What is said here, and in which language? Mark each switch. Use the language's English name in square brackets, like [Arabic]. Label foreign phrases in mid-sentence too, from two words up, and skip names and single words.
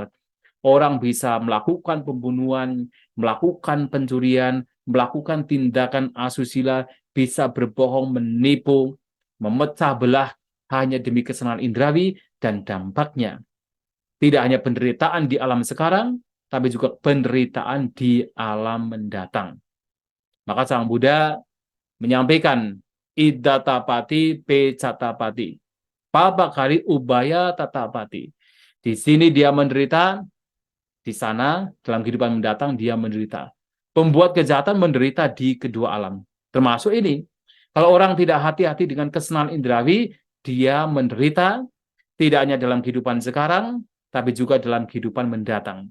[Indonesian] Orang bisa melakukan pembunuhan, melakukan pencurian, melakukan tindakan asusila, bisa berbohong, menipu, memecah belah hanya demi kesenangan indrawi, dan dampaknya tidak hanya penderitaan di alam sekarang, tapi juga penderitaan di alam mendatang. Maka Sang Buddha menyampaikan [Pali] idatapati pecatapati, pabakari ubaya tatapati. [Indonesian] Di sini dia menderita, di sana dalam kehidupan mendatang dia menderita. Pembuat kejahatan menderita di kedua alam. Termasuk ini. Kalau orang tidak hati-hati dengan kesenangan indrawi, dia menderita tidak hanya dalam kehidupan sekarang, tapi juga dalam kehidupan mendatang.